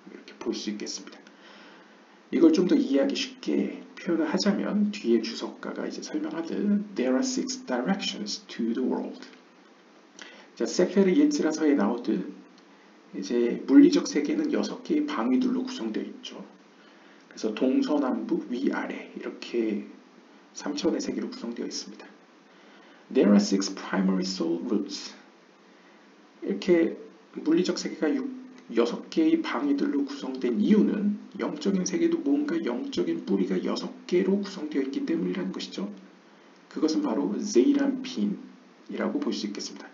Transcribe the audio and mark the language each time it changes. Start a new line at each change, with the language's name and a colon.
Korean: 이렇게 볼 수 있겠습니다. 이걸 좀 더 이해하기 쉽게 표현을 하자면 뒤에 주석가가 이제 설명하듯
English: There are 6 directions to the world.
Korean: 자, 세페르 예지라서에 나오듯 이제 물리적 세계는 6개의 방위들로 구성되어 있죠. 그래서 동서남북 위아래 이렇게 3차원의 세계로 구성되어 있습니다.
English: There are 6 primary soul roots.
Korean: 이렇게 물리적 세계가 6개의 방위들로 구성된 이유는 영적인 세계도 뭔가 영적인 뿌리가 6개로 구성되어 있기 때문이라는 것이죠. 그것은 바로 제이란핀이라고 볼 수 있겠습니다.